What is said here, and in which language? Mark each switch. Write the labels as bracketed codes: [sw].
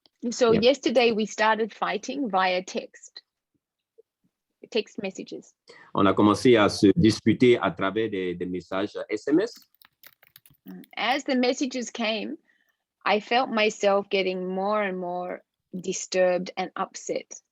[en] So yesterday, we started fighting via text messages. [fr] On a commencé à se disputer à travers des messages SMS. [en] As the messages came, I felt myself getting more and more disturbed and upset.